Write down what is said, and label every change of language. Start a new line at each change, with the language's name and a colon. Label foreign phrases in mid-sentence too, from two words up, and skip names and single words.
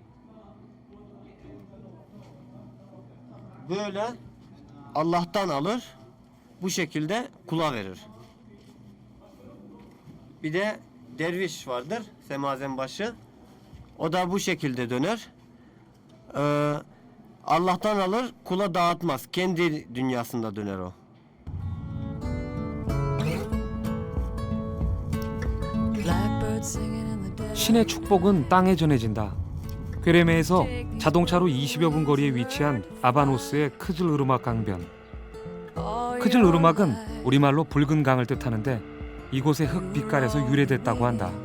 Turkish: Böyle Allah'tan alır, bu şekilde kula verir. Bir de derviş vardır, semazen başı. O da bu şekilde döner. Allah'tan alır, kula dağıtmaz. Kendi dünyasında döner o.
Korean: 신의 축복은 땅에 전해진다. 괴레메에서 자동차로 20여 분 거리에 위치한 아바노스의 크즐-으르막 강변. 크즐-으르막은 우리말로 붉은 강을 뜻하는데 이곳의 흙 빛깔에서 유래됐다고 한다.